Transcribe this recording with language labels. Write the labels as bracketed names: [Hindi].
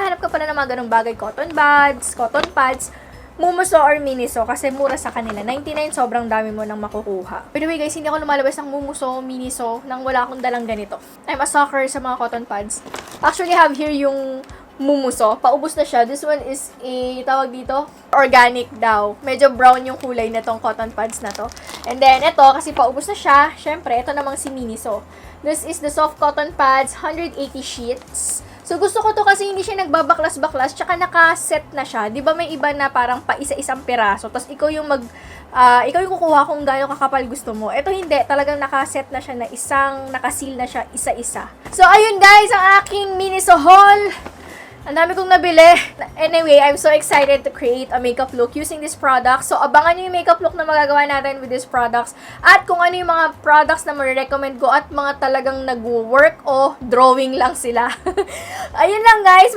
[Filipino] Hanap ka pala ng mga ganung bagay. Cotton buds, cotton pads, Mumuso or Miniso kasi mura sa kanila. 99, sobrang dami mo nang makukuha. [English] By the way, guys, [Filipino] hindi ako lumalabas ng Mumuso, Miniso nang wala akong dalang ganito. [English] I'm a sucker sa mga cotton pads. Actually, have here yung Mumuso. [Filipino] Paubos na siya. This one is tawag dito, organic daw. Medyo brown yung kulay na tong cotton pads na to. And then, ito, kasi paubos na siya, syempre, ito namang si Miniso. [English] This is the soft cotton pads, 180 sheets. [Filipino] So, gusto ko to kasi hindi siya nagbabaklas-baklas, tsaka nakaset na siya. Di ba may iba na parang pa isa-isang piraso, tapos ikaw yung ikaw yung kukuha kung gaano kakapal gusto mo. Ito hindi, talagang nakaset na siya na nakasil na siya isa-isa. So, ayun guys, ang aking MINISO haul. Ang dami kong nabili. [English] Anyway, I'm so excited to create a makeup look using this product. [Filipino] So, abangan nyo yung makeup look na magagawa natin with these products. At kung ano yung mga products na marirecommend ko at mga talagang nag-work o drawing lang sila. Ayun lang guys.